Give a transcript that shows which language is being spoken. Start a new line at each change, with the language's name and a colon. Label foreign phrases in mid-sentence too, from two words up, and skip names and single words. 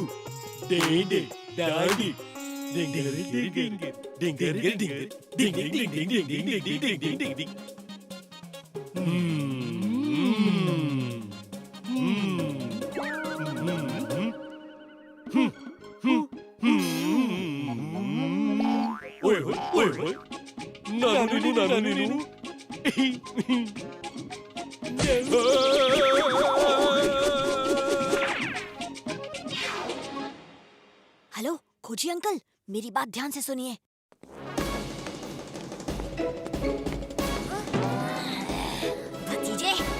Hindi: डेडे डाडी डिंगर डिंगर डिंगर डिंगर डिंगर डिंगर डिंगर डिंगर डिंगर ओए ओए ओए नानू नीनू हेलो खोजी अंकल, मेरी बात ध्यान से सुनिए। भतीजे,